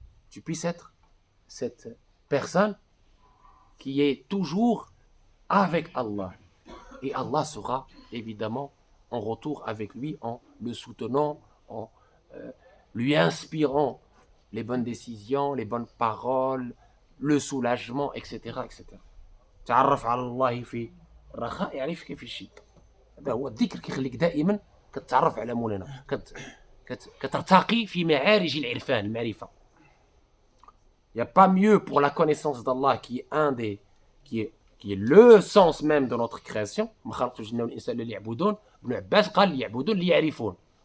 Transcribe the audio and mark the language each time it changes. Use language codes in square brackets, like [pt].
[fr] Tu puisses être cette personne qui est toujours avec Allah. Et Allah sera évidemment en retour avec lui en le soutenant, en lui inspirant les bonnes décisions, les bonnes paroles, le soulagement, etc. etc. [ar] تعرف على الله في الرخاء يعرفك في الشدة. هذا هو الذكر كيخليك دائما كتعرف على مولانا كترتقي في معارج العرفان المعرفة. [fr] Il n'y a pas mieux pour la connaissance d'Allah qui est le sens même de notre création. [ar] ما خلقت الجن والإنس إلا ليعبدون. Ibn Abbas قال ليعبدون ليعرفون.